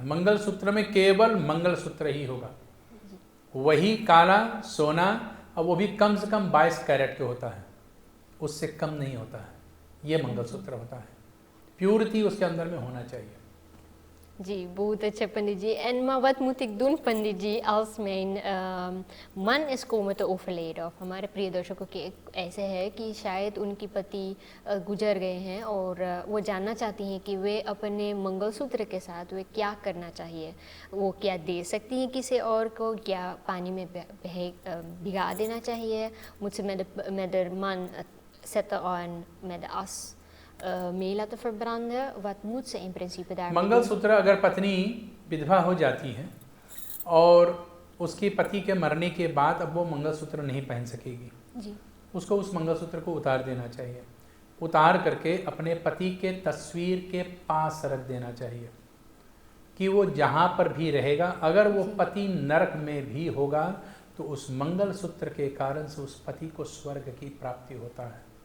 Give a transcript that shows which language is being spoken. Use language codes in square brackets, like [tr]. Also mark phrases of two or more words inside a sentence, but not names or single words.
[hi] मंगलसूत्र में केवल मंगलसूत्र ही होगा, वही काला सोना, और वो भी कम से कम 22 कैरेट के होता है, उससे कम नहीं होता है। ये मंगलसूत्र होता है, प्योरिटी उसके अंदर में होना चाहिए। जी, बहुत अच्छा पंडित जी. [nl] En maar wat moet ik doen, पंडित जी, als mijn man is komen te overlijden? [hi] Of हमारे प्रिय दर्शकों के ऐसे है कि शायद उनकी पति गुजर गए हैं और वो जानना चाहती हैं कि वे अपने मंगलसूत्र के साथ वे क्या करना चाहिए. वो क्या दे सकती हैं किसी और को, क्या पानी में भिगा देना चाहिए? [nl] Moet ze met de man zetten aan met de as mee laten verbranden? Wat moet ze in principe daarmee doen? [hi] मंगलसूत्र अगर पत्नी विधवा हो जाती है और उसके पति के मरने के बाद अब वो मंगलसूत्र नहीं पहन सकेगी, जी, उसको उस मंगलसूत्र को उतार देना चाहिए. उतार करके अपने पति के तस्वीर के पास रख देना चाहिए कि वो जहाँ पर भी रहेगा, अगर वो पति नरक में भी होगा तो उस मंगलसूत्र के कारण से उस पति को स्वर्ग की प्राप्ति होता है.